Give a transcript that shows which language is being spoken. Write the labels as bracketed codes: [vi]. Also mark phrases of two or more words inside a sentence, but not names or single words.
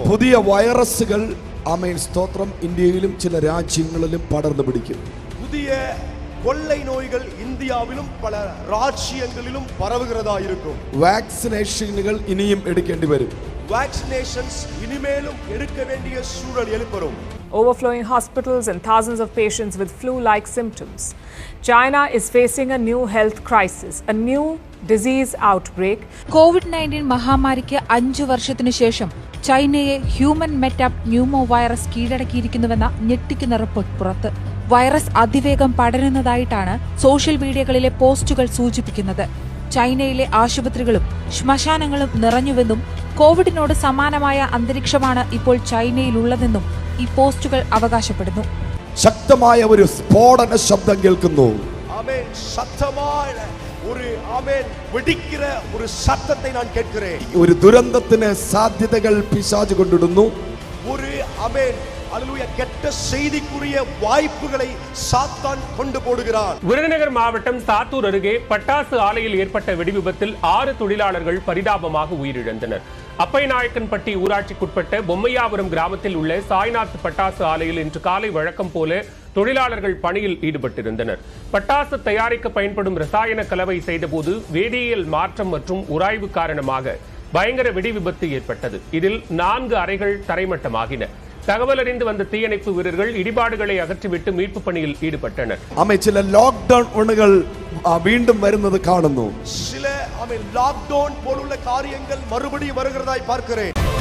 [ml] പുതിയ വൈറസുകൾ ആമേൻ സ്തോത്രം ഇന്ത്യയിലും ചില രാജ്യങ്ങളിലും പടർന്നു പിടിക്കും. [ta] புதிய கொள்ளை நோய்கள் இந்தியாவிலும் பல ராஜ்யங்களிலும் பரவுகிறதா இருக்கும். [ml] വാക്സിനേഷനുകൾ ഇനിയും എടുക്കേണ്ടി വരും. [ta] Vaccinations இனிமேலும் எடுக்க வேண்டிய சூழல் ஏற்படும். [en] Overflowing hospitals and thousands of patients with flu-like symptoms. China is facing a new health crisis, a new disease outbreak. [ml] COVID-19 മഹാമാരിക്ക് 5 വർഷത്തിനു ശേഷം ചൈനയെ ഹ്യൂമൻ മെറ്റാപ് ന്യൂമോ വൈറസ് കീഴടക്കിയിരിക്കുന്നുവെന്ന ഞെട്ടിക്കുന്ന റിപ്പോർട്ട് പുറത്ത്. വൈറസ് അതിവേഗം പടരുന്നതായിട്ടാണ് സോഷ്യൽ മീഡിയകളിലെ പോസ്റ്റുകൾ സൂചിപ്പിക്കുന്നത്. ചൈനയിലെ ആശുപത്രികളും ശ്മശാനങ്ങളും നിറഞ്ഞുവെന്നും കോവിഡിനോട് സമാനമായ അന്തരീക്ഷമാണ് ഇപ്പോൾ ചൈനയിലുള്ളതെന്നും ഈ പോസ്റ്റുകൾ അവകാശപ്പെടുന്നു. ശക്തമായ ഒരു സ്ഫോടന ശബ്ദം കേൾക്കുന്നു. [ta] ஆமென். சத்தமான ஒரு ஆமென் வெடிக்கிற ஒரு சத்தத்தை நான் கேட்கிறேன். [ml] ഒരു ദുരന്തത്തിന് സാധ്യതകൾ പിശാച് കൊണ്ടിടുന്നു. [ta] ஒரு ஆமென் அல்லேலூயா கெட்ட செய்திக்குரிய வாய்ப்புகளை சாத்தான் கொண்டு போடுகிறான். விருதுநகர் மாவட்டம் சாத்தூர் அருகே பட்டாசு ஆலையில் ஏற்பட்ட வெடிவிபத்தில் 6 தொழிலாளர்கள் பரிதாபமாக உயிரிழந்தனர். அப்பைநாயக்கன்பட்டி ஊராட்சிக்குட்பட்ட பொம்மையாபுரம் கிராமத்தில் உள்ள சாய்நாத் பட்டாசு ஆலையில் இன்று காலை வழக்கம் போல தொழிலாளர்கள் பணியில் ஈடுபட்டிருந்தனர். பட்டாசு தயாரிக்க பயன்படும் ரசாயன கலவை செய்தபோது வேதியியல் மாற்றம் மற்றும் உராய்வு காரணமாக பயங்கர வெடி விபத்து ஏற்பட்டது. இதில் 4 அறைகள் தரைமட்டமாகின. தகவல் அறிந்து வந்த தீயணைப்பு வீரர்கள் இடிபாடுகளை அகற்றிவிட்டு மீட்பு பணியில் ஈடுபட்டனர். [ml] ചില ലോക്ക്ഡൌൺ വീണ്ടും വരുന്നത് കാണുന്നു. [ta] சில லாக்டவுன் போலுள்ள காரியங்கள் மறுபடியும் வருகிறதாய் பார்க்கிறேன்.